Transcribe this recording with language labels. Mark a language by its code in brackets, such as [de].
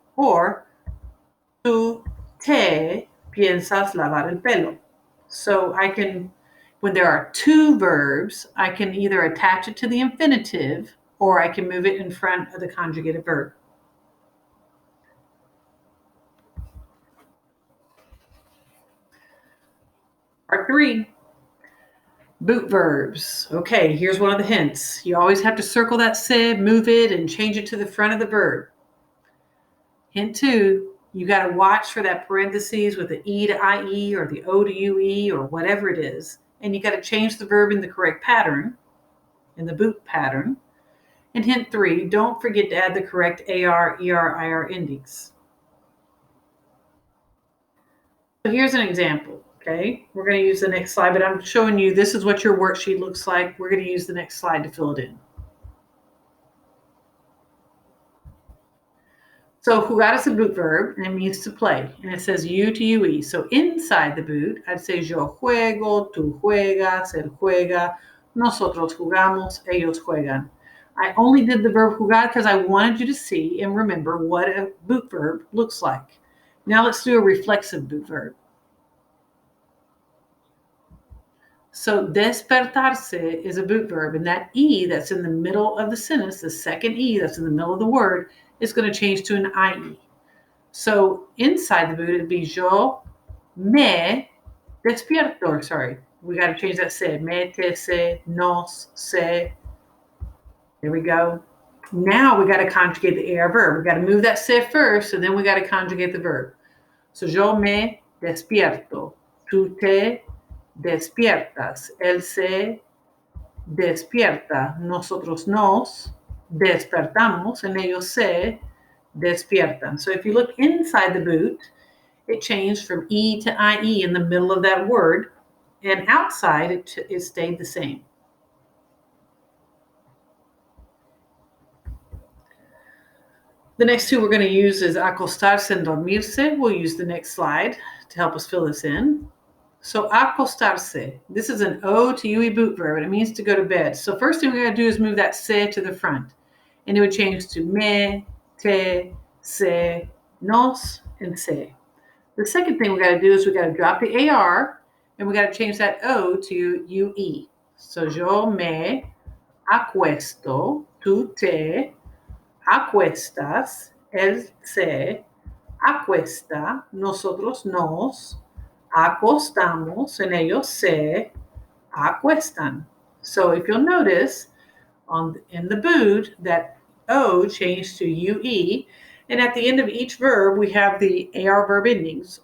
[en] Or [es] tú te piensas lavar el pelo. [en] So I can, when there are two verbs, I can either attach it to the infinitive or I can move it in front of the conjugated verb. Part three, boot verbs. Okay, here's one of the hints. You always have to circle that se, move it, and change it to the front of the verb. Hint two, you got to watch for that parentheses with the E to IE or the O to UE or whatever it is. And you got to change the verb in the correct pattern, in the boot pattern. And hint three, don't forget to add the correct AR, ER, IR endings. So here's an example, okay? We're going to use the next slide, but I'm showing you this is what your worksheet looks like. We're going to use the next slide to fill it in. So jugar is a boot verb, and it means to play, and it says U to UE. So inside the boot, I'd say [es] yo juego, tú juegas, él juega, nosotros jugamos, ellos juegan. [en] I only did the verb jugar because I wanted you to see and remember what a boot verb looks like. Now let's do a reflexive boot verb. So despertarse is a boot verb, and that E that's in the middle of the sentence, the second E that's in the middle of the word, is going to change to an IE. So inside the boot, it'd be [es] yo me despierto. [en] Sorry, we got to change that se. Me, te, se, nos, se. There we go. Now we got to conjugate the AR verb. We got to move that se first, and then we got to conjugate the verb. [es] So yo me despierto. Tú te despiertas. Él se despierta. Nosotros nos despertamos, and ellos se despiertan. [en] So if you look inside the boot, it changed from E to IE in the middle of that word, and outside it stayed the same. The next two we're going to use is acostarse and dormirse. We'll use the next slide to help us fill this in. So acostarse, this is an O to UE boot verb, and it means to go to bed. So first thing we're going to do is move that se to the front, and it would change to me, te, se, nos, and se. The second thing we got to do is we got to drop the AR, and we got to change that O to UE. [es] So yo me acuesto, tú te acuestas, él se acuesta, nosotros nos acostamos, and ellos se acuestan. [en] So if you'll notice, in the boot, that O changed to UE, and at the end of each verb, we have the AR verb endings.